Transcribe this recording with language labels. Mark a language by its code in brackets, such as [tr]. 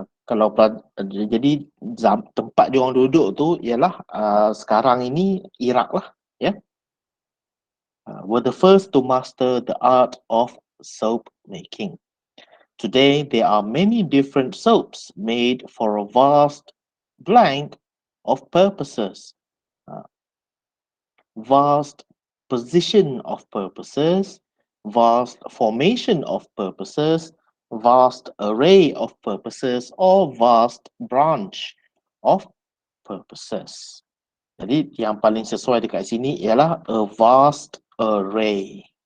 [ms] Kalau jadi tempat dia orang duduk tu ialah sekarang ini Iraq lah, ya. [en] Were the first to master the art of soap making. Today, there are many different soaps made for a vast blank of purposes, vast position of purposes, vast formation of purposes, vast array of purposes, or vast branch of purposes. [ms] Jadi yang paling sesuai dekat sini ialah a vast array.